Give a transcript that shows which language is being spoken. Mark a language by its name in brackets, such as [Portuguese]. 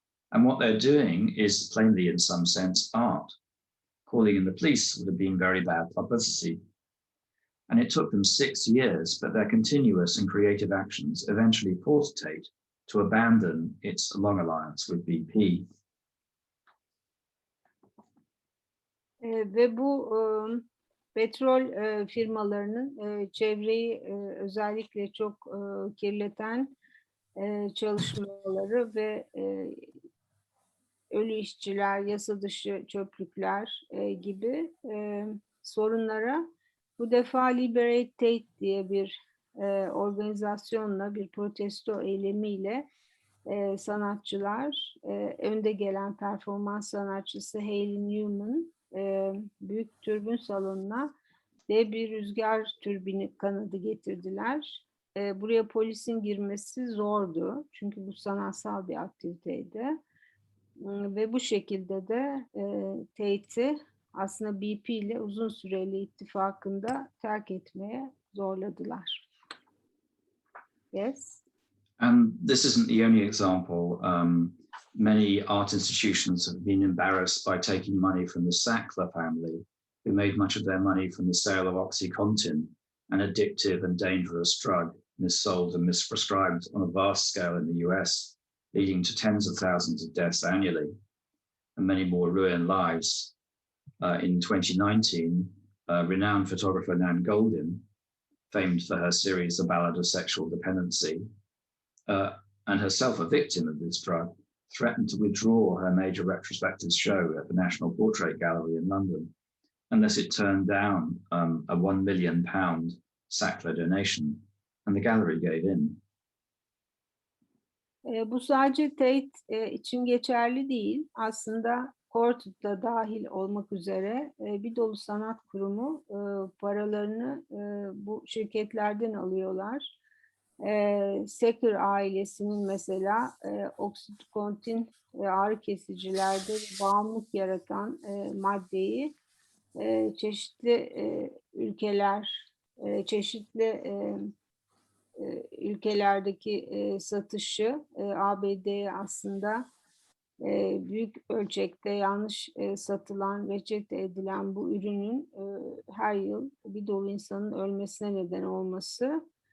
[English] And what they're doing is plainly, in some sense, art. Calling in the police would have been very bad publicity. And it took them 6 years, but their continuous and creative actions eventually forced Tate to abandon its long alliance with BP. [Turkish] Ve bu petrol firmalarının çevreyi özellikle çok kirleten çalışmaları ve ölü işçiler, yasa dışı çöplükler gibi sorunlara bu defa Liberate Tate diye bir organizasyonla, bir protesto eylemiyle sanatçılar, önde gelen performans sanatçısı Haley Newman, büyük türbün salonuna dev bir rüzgar türbini kanadı getirdiler. Buraya polisin girmesi zordu. Çünkü bu sanatsal bir aktiviteydi. Ve bu şekilde de Tate'i aslında BP ile uzun süreli ittifakında terk etmeye zorladılar. [English] Yes. And this isn't the only example. Many art institutions have been embarrassed by taking money from the Sackler family, who made much of their money from the sale of OxyContin, an addictive and dangerous drug missold and misprescribed on a vast scale in the US, leading to tens of thousands of deaths annually and many more ruined lives. In 2019, renowned photographer Nan Goldin, famed for her series The Ballad of Sexual Dependency, and herself a victim of this drug, threatened to withdraw her major retrospective show at the National Portrait Gallery in London, unless it turned down a £1 million Sackler donation, and the gallery gave in. [Turkish] Bu sadece Tate için geçerli değil. Aslında Courtauld'da dahil olmak üzere bir dolu sanat kurumu paralarını bu şirketlerden alıyorlar. Sackler ailesinin mesela OxyContin ve ağrı kesicilerde bağımlılık yaratan maddeyi çeşitli ülkelerdeki satışı ABD'ye aslında büyük ölçekte yanlış satılan, reçete edilen bu ürünün her yıl bir dolu insanın ölmesine neden olması.